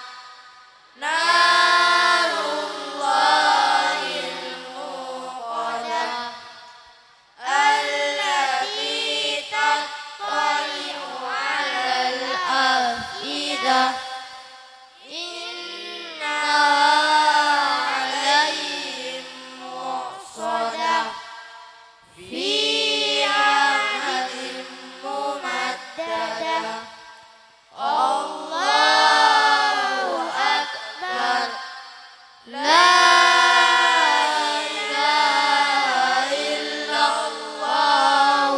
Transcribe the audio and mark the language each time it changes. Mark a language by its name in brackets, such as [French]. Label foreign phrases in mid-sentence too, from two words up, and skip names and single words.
[Arabic] نار الله الموقدة التي تطلع على الأفئدة إنها عليهم مؤصدة في عمد ممددة. الله أكبر. لا إله إلا الله.